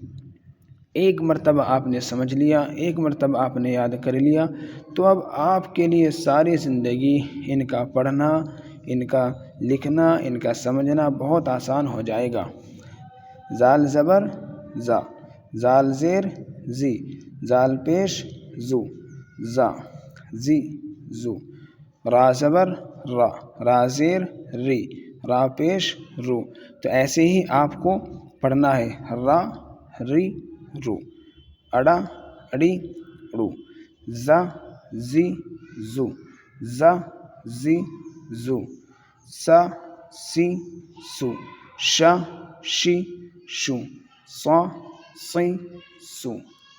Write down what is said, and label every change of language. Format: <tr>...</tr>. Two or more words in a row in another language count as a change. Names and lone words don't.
<ur>ایک مرتبہ آپ نے سمجھ لیا، ایک مرتبہ آپ نے یاد کر لیا، تو اب آپ کے لیے ساری زندگی ان کا پڑھنا، ان کا لکھنا، ان کا سمجھنا بہت آسان ہو جائے گا۔ زال زبر زا، زال زیر زی، زال پیش زو، زا زی زو۔ را زبر را، را زیر ری، را پیش رو۔ تو ایسے ہی آپ کو پڑھنا ہے، را ری رو، اڑا اڑی اڑو، زا زی زو، زا زی زو، سا سی سو، شا شی شو، صا سی سو۔</ur>